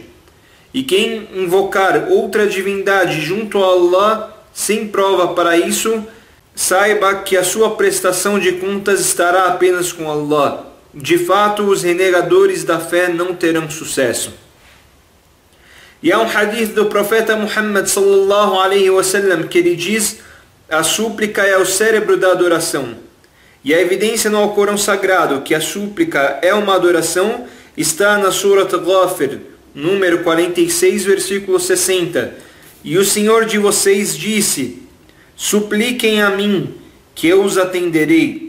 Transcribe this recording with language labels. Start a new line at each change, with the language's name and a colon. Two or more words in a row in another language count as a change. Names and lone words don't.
Portuguese: E quem invocar outra divindade junto a Allah, sem prova para isso, saiba que a sua prestação de contas estará apenas com Allah. De fato, os renegadores da fé não terão sucesso. E há um hadith do profeta Muhammad
Arabic: صلى الله عليه وسلم
Portuguese: que ele diz: a súplica é o cérebro da adoração. E a evidência no Alcorão Sagrado que a súplica é uma adoração está na Surat Ghafir, número 46, versículo 60. E o Senhor de vocês disse: supliquem a mim, que eu os atenderei.